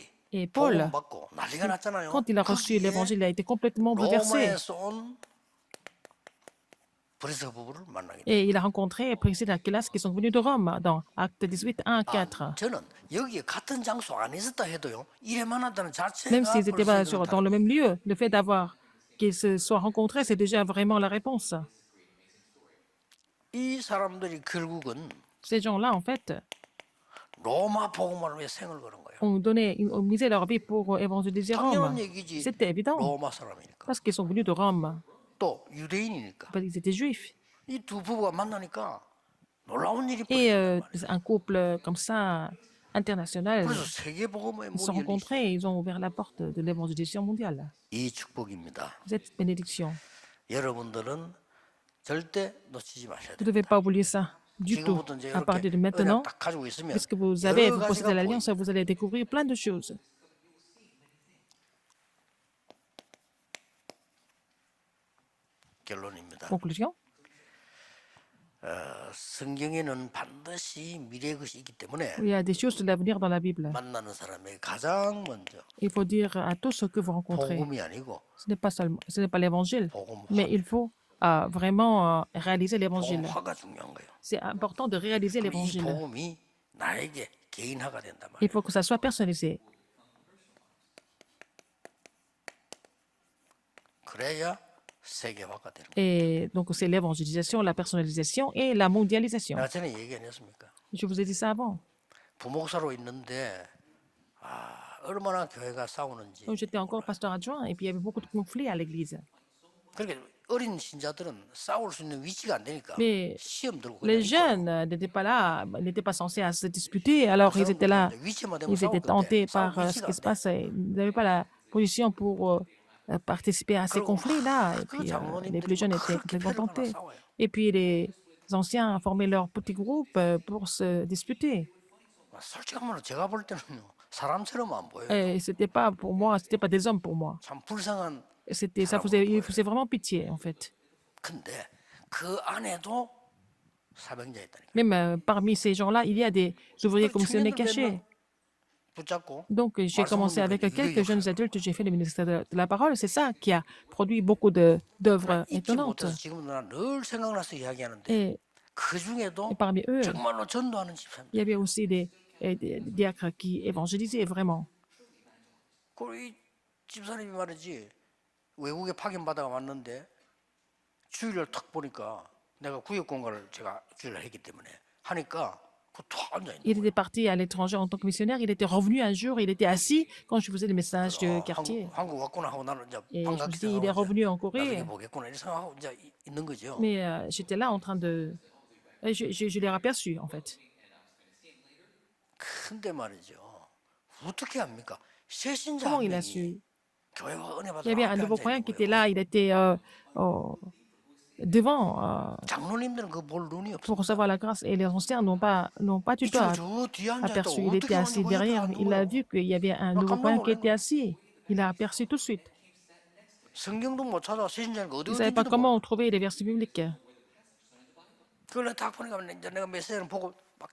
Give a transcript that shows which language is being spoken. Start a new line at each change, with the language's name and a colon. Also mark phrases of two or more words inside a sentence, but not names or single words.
French: Et Paul,
Korean: 복음 받고 난리가 났잖아요.
French: quand il a reçu l'évangile, il a été complètement bouleversé.
Korean: 로마에서 온 브리스 부부를 만나게 돼.
French: Et il a rencontré Priscille et Aquilas qui sont venus de Rome dans Acte 18, 1 à 4.
Korean: 저는 여기에 같은 장소 안 있었다 해도요. 이래만 한다는 자체가
French: Même s'ils n'étaient pas
Korean: 벌써
French: dans le même lieu, le fait d'avoir qu'ils se soient rencontrés, c'est déjà vraiment la réponse.
Korean: 이 사람들이 결국은
French: Ces gens-là, en fait,
Korean: 로마 복음을 위해 생을 거는 거예요.
French: ont misé leur vie pour évangéliser Rome.
Korean: 당연한 얘기지.
French: C'était évident,
Korean: 로마 사람이니까.
French: parce qu'ils sont venus de Rome,
Korean: 또 유대인이니까.
French: parce qu'ils étaient juifs.
Korean: 이 두 부부가 만나니까 놀라운 일이
French: Et
Korean: 벌어진단 말이에요.
French: un couple comme ça, international,
Korean: 그래서 세계 복음의
French: ils se sont
Korean: 문이 열리죠.
French: rencontrés et ils ont ouvert la porte de l'évangélisation mondiale.
Korean: 이 축복입니다.
French: Cette bénédiction.
Korean: 여러분들은 절대 놓치지 마셔야
French: Vous
Korean: 돼요.
French: ne devez pas oublier ça du tout.
Korean: 지금부터 이제
French: À partir
Korean: 이렇게
French: de maintenant,
Korean: 은혜 딱 가지고 있으면
French: puisque vous
Korean: 여러
French: possédez
Korean: 가지가
French: l'alliance,
Korean: 보입니다.
French: vous allez découvrir plein de choses.
Korean: 결론입니다.
French: Conclusion.
Korean: 성경에는 반드시 미래의 것이 있기 때문에
French: Il y a des choses de l'avenir dans la Bible.
Korean: 만나는 사람에게 가장 먼저
French: Il faut dire à tous ceux que vous rencontrez,
Korean: 복음이 아니고
French: ce n'est pas l'évangile,
Korean: 복음화.
French: mais il faut vraiment réaliser l'évangile.
Korean: 복음화가 중요한 거예요.
French: C'est important de réaliser
Korean: 이
French: l'évangile.
Korean: 복음이 나에게 개인화가 된단
French: Il
Korean: 말이에요.
French: faut que ça soit personnalisé.
Korean: 그래야 세계화가 되는 거예요.
French: Et donc, c'est l'évangélisation, la personnalisation et la mondialisation.
Korean: 내가 전에 얘기 안 했습니까?
French: Je vous ai dit ça avant.
Korean: 부목사로 있는데 얼마나 교회가 싸우는지.
French: Donc, j'étais encore pasteur adjoint et puis il y avait beaucoup de conflits à l'église.
Korean: 그렇게 어린 신자들은 싸울 수 있는 위치가 안 되니까
French: Mais
Korean: 시험 들고
French: les
Korean: 그냥
French: jeunes n'étaient pas là, n'étaient pas censés à se disputer, alors ils étaient là,
Korean: 위치만 되면
French: ils étaient
Korean: 싸울
French: tentés
Korean: 건데
French: par
Korean: 싸울
French: ce
Korean: 위치가
French: qui
Korean: 안
French: se
Korean: 돼.
French: passe. Ils n'avaient pas la position pour participer à ces
Korean: 그리고
French: conflits-là. Et
Korean: 그
French: puis les
Korean: 장로님들이
French: plus jeunes
Korean: 막
French: étaient
Korean: 그렇게
French: complètement
Korean: 패를
French: tentés.
Korean: 가나 싸워요.
French: Et puis les anciens formaient leur petit groupe pour se disputer.
Korean: 솔직한 말로 제가 볼 때는요 사람처럼 안 보여요.
French: Et c'était pas pour moi, c'était pas des hommes pour moi.
Korean: 참 불쌍한.
French: Il faisait vraiment pitié, en fait.
Korean: 근데 그 안에도 사명자 있다니까.
French: Même parmi ces gens-là, il y a des ouvriers commissionnés cachés.
Korean: 붙잡고
French: Donc, j'ai commencé avec quelques jeunes adultes, j'ai fait le ministère de la parole. C'est ça qui a produit beaucoup d'œuvres
Korean: 잊지
French: étonnantes.
Korean: 못해서 지금도 난늘 생각나서 이야기하는데
French: Et
Korean: 그 중에도
French: parmi eux,
Korean: 정말로 전도하는 집사입니다.
French: il y avait aussi des diacres qui évangélisaient vraiment.
Korean: 그리고 이 집사님이 말이지 외국에 파견 받아가 왔는데 주일날 탁 보니까 내가 구역 공간을 제가 주일날 했기 때문에 하니까 그툭 앉아 있는
French: Il était parti à l'étranger en tant que missionnaire. Il était revenu un jour, il était assis quand je faisais le message de quartier.
Korean: 한국 왔구나 하고 나는 이제
French: Et je me suis
Korean: 반갑게
French: dit, il est
Korean: 생각하고
French: revenu en
Korean: 나중에
French: Corée.
Korean: 보겠구나 이렇게 생각하고 이제 있는 거죠.
French: Mais j'étais là en train de... Je l'ai aperçu, en fait.
Korean: 근데 말이죠. 어떻게 합니까? 새신자
French: Comment
Korean: 한
French: il a
Korean: 명이
French: su?
Korean: 교회와 은혜
French: Il y
Korean: 받으러
French: avait un
Korean: 앞에
French: nouveau
Korean: 앉아
French: croyant
Korean: 있는
French: qui était
Korean: 거예요.
French: là. Il était devant
Korean: 장로님들은 그 볼 눈이
French: pour
Korean: 없어.
French: recevoir la grâce. Et les anciens n'ont pas du tout
Korean: 저 뒤에 앉아 있다.
French: aperçu. Il
Korean: 어떻게
French: était assis
Korean: 왔는지
French: derrière.
Korean: 안
French: Il a
Korean: 거야.
French: vu qu'il y avait un nouveau croyant qui était assis. Il a aperçu tout de suite.
Korean: 성경도 못 찾아. 세신자니까 어디
French: Il ne savait pas
Korean: 어딘지도 몰라.
French: comment trouver les versets bibliques.
Korean: 그걸 딱 보니까 이제 내가 메시지를 보고 막